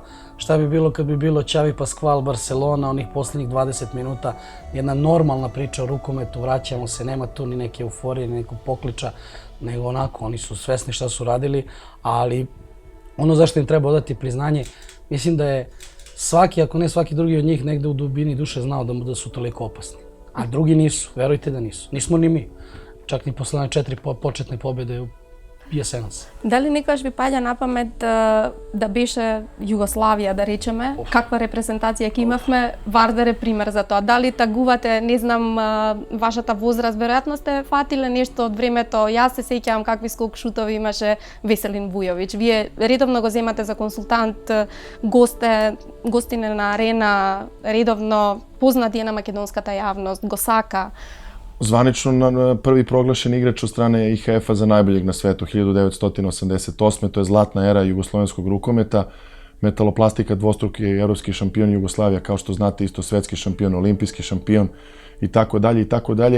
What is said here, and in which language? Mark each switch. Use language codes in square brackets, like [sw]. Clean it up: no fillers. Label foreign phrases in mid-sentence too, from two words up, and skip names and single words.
[sr] Šta bi bilo kad bi bilo Xavi Pascual, Barcelona, onih posljednjih 20 minuta, jedna normalna priča o rukometu, vraćamo se, nema tu ni neke euforije, ni nekog pokliča, nego onako, oni su svesni šta su radili, ali ono zašto im treba odati priznanje, mislim da je svaki, ako ne svaki drugi od njih, negde u dubini duše znao da su toliko opasni. A drugi nisu, verujte da nisu. Nismo ni mi. Čak ni posle one 4 početne pobjede u Jesenas. [mk] Дали некогаш ви паѓа на памет да беше Југославија, да речеме, каква репрезентација ќе имавме? Вардар е пример за тоа. Дали тагувате, не знам, вашата возраст, веројатно сте фатиле нешто од времето. Јас се сеќавам какви скок шутови имаше Веселин Вујовиќ. Вие редовно го земате за консултант, гостине на арена, редовно познати е на македонската јавност, го сака. [sr] Zvanično prvi proglašen igrač od strane IHF-a za najboljeg na svetu 1988. To je zlatna era jugoslovenskog rukometa. Metaloplastika dvostruki evropski šampion Jugoslavija, kao što znate, isto svetski šampion, olimpijski šampion i tako dalje i tako dalje.